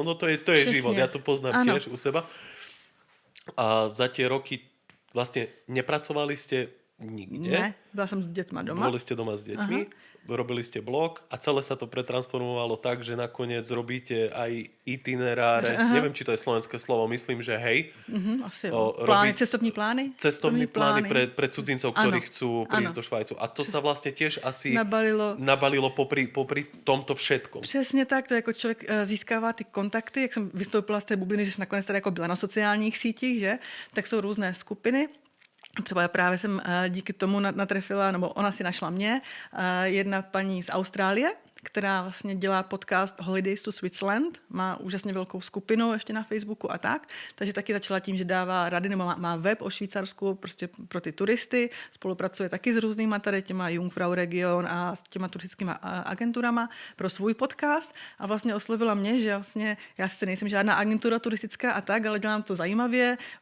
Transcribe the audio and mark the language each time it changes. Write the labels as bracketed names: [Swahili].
[Slovak] No to je život, ja to poznám tiež u seba. A za tie roky vlastne nepracovali ste nikde? [Czech] Ne, byla jsem s dětma doma. [Slovak] Boli ste doma s deťmi, robili ste blog a celé sa to pretransformovalo tak, že nakoniec robíte aj itineráre. Neviem, či to je slovenské slovo, myslím, že hej. [Czech] Asi plány, cestovní plány? Cestovní plány [Slovak] pre cudzincov, ktorí chcú prísť do Švajcu. A to sa vlastne tiež asi nabalilo popri tomto všetkom. [Czech] Přesně tak, to jako člověk získává ty kontakty, jak jsem vystoupila z té bubliny, že jsem nakonec tady jako byla na sociálních sítích, že? Tak jsou různé skupiny. Třeba právě jsem díky tomu natrefila, nebo ona si našla mě, jedna paní z Austrálie, která vlastně dělá podcast Holidays to Switzerland, má úžasně velkou skupinu ještě na Facebooku a tak, takže taky začala tím, že dává rady, nebo má web o Švýcarsku prostě pro ty turisty, spolupracuje taky s různýma tady těma Jungfrau Region a s těma turistickými agenturama pro svůj podcast a vlastně oslovila mě, že vlastně já sice nejsem žádná agentura turistická a tak, ale dělám to zajímavě,